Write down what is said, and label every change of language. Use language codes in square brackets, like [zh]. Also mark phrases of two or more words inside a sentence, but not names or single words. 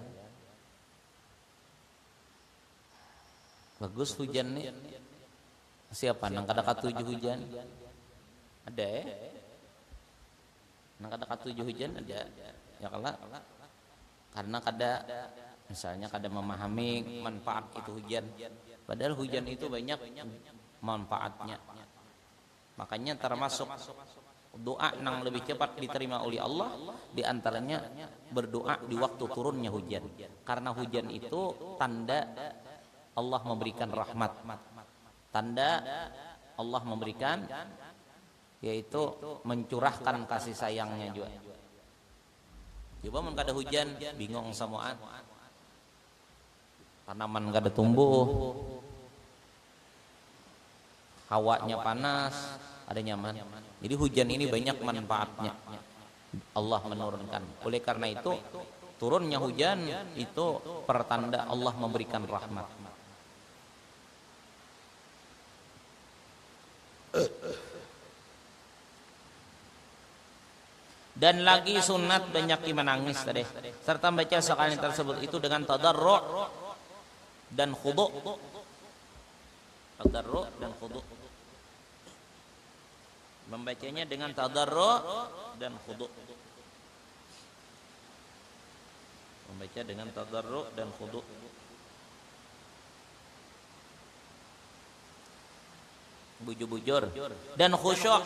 [bjn] Bagus hujan nih. Siapa nang kada katujuh hujan? Ada ya? Nang kada katujuh hujan ada. Ya karena kada misalnya kada memahami manfaat itu hujan. [id] Padahal hujan itu banyak manfaatnya. Makanya termasuk doa yang lebih cepat diterima oleh Allah, di antaranya berdoa di waktu turunnya hujan. Karena hujan itu tanda Allah memberikan rahmat. Tanda Allah memberikan, yaitu mencurahkan kasih sayangnya juga. [bjn] Coba mun kada hujan, bingung samuan. Tanaman kada tumbuh. Hawanya panas, ada nyaman. [id] Jadi hujan ini banyak manfaatnya. Allah menurunkan. Oleh karena itu, turunnya hujan itu pertanda Allah memberikan rahmat. Dan lagi sunat banyak menangis tadi, serta baca sekalian tersebut itu dengan tadarru' dan khudu'. tadarru dan khudu. Membacanya dengan tadarru dan khudu. Membaca dengan tadarru dan khudu. [bjn] Bujur-bujur dan khusyuk.